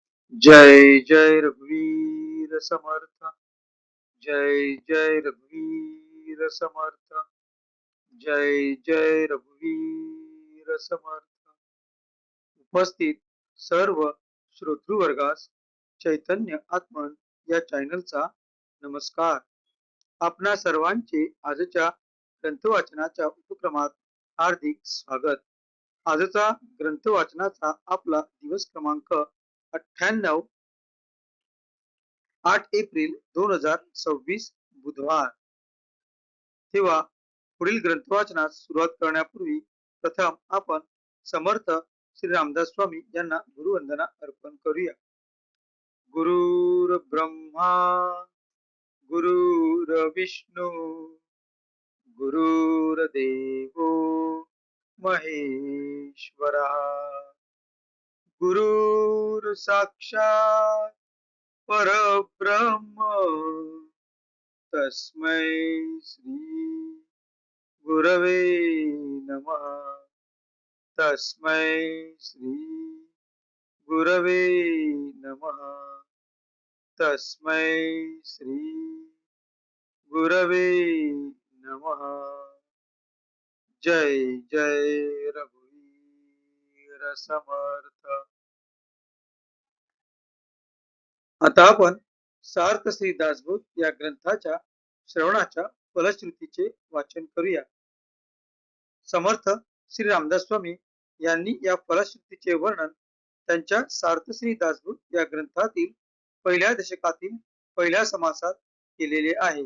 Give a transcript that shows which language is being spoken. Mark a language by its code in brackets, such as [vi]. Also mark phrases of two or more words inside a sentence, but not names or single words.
[mr] जय जय रघुवीर समर्थ। जय जय रघुवीर समर्थ। जय जय रघुवीर समर्थ। उपस्थित सर्व श्रोतृवर्गास चैतन्य आत्मन या चॅनलचा नमस्कार। आपणा सर्वांचे आजच्या ग्रंथवाचनाच्या उपक्रमात हार्दिक स्वागत। आजचा ग्रंथवाचनाचा आपला दिवस क्रमांक 98, 8 एप्रिल 2026 बुधवार। तेव्हा पुढील ग्रंथवाचनास सुरुवात करण्यापूर्वी प्रथम आपण समर्थ श्री रामदास स्वामी यांना गुरुवंदना अर्पण करूया। [sa] गुरुर ब्रह्मा गुरुर विष्णू गुरुर्देवो महेश्वरा गुरुर साक्षात परब्रह्म तस्मै श्री गुरवे नमः। तस्मै श्री गुरवे नमः। तस्मै श्री गुरवे नमः। [mr] जय जय रघुवीर समर्थ। आता आपण सार्थ श्री दासबोध या ग्रंथाच्या श्रवणाच्या फलश्रुतीचे वाचन करूया। समर्थ श्री रामदास स्वामी यांनी या फलश्रुतीचे वर्णन त्यांच्या सार्थ श्री दासबोध या ग्रंथातील पहिल्या दशकातील पहिल्या समासात केलेले आहे।